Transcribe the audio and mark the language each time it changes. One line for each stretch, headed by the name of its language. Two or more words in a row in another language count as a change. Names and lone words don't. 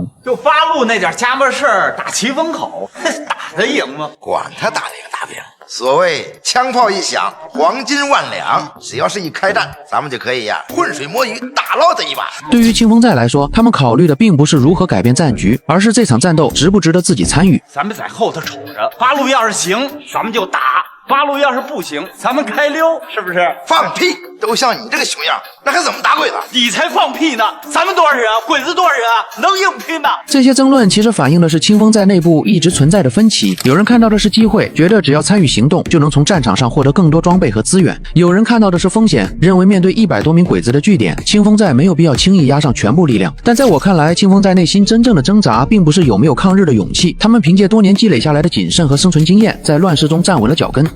Chinese: 就八路那點家伙事兒，打奇峰口，打得贏嗎？管他打贏打不贏。所謂槍炮一響，黃金萬兩，只要是一開戰，咱們就可以渾水摸魚，打撈這一把。對於清風寨來說，他們考慮的並不是如何改變戰局，而是這場戰鬥值不值得自己參與。咱們在後頭瞅着，八路要是行，咱們就打；八路要是不行，咱們開溜，是不是？放屁！都像你這個熊樣，那還怎麼打鬼子？你才放屁呢！咱們多少人啊？鬼子多少人啊？能硬拼嗎？這些爭論其實反映的是清風寨內部一直存在的分歧。有人看到的是機會，覺得只要參與行動，就能從戰場上獲得更多裝備和資源；有人看到的是風險，認為面對100多名鬼子的據點，清風寨沒有必要輕易壓上全部力量。但在我看來，清風寨內心真正的掙扎，並不是有沒有抗日的勇氣，他們憑借多年積累下來的謹慎和生存經驗，在亂世中站穩了腳跟。